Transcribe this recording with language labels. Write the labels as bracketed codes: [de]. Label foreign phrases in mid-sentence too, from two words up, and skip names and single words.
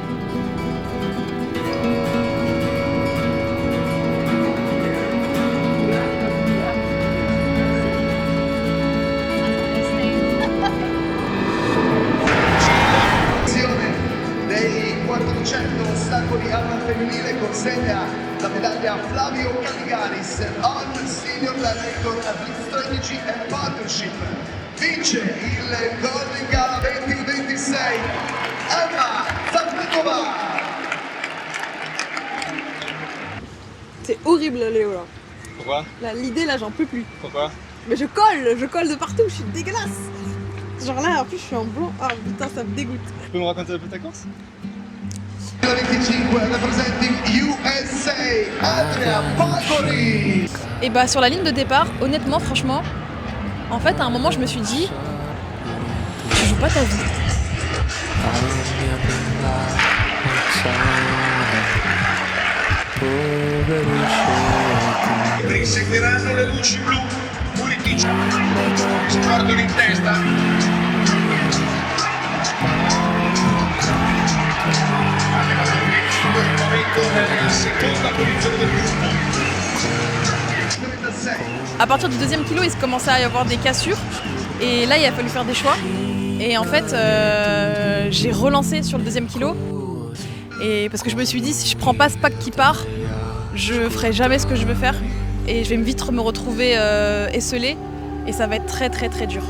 [it] Dei 400 ostacoli al femminile consegna la medaglia a Flavio Caligaris [en] on Senior Director of Strategy and Partnership. [it] Vince il Golden Gala 2026 Emma Zapnikova. [fr] C'est horrible Léo là. Pourquoi? L'idée là, j'en peux plus. Pourquoi? Mais je colle de partout, je suis dégueulasse. Genre là, en plus je suis en blanc. Ah putain, ça me dégoûte. Tu peux me raconter un peu ta course? [en] 25 representing USA Adria Pagori. [fr] Et bah sur la ligne de départ, honnêtement, franchement, en fait à un moment je me suis dit, tu joues pas ta vie. [it] Seguiranno le luci blu, Pulisic, sguardo in testa. Seconda posizione del gruppo. [fr] À partir du deuxième kilo, il commençait à y avoir des cassures et là il a fallu faire des choix. Et en fait, j'ai relancé sur le deuxième kilo et parce que je me suis dit si je prends pas ce pack qui part, je ferai jamais ce que je veux faire et je vais vite me retrouver esselée et ça va être très très très dur.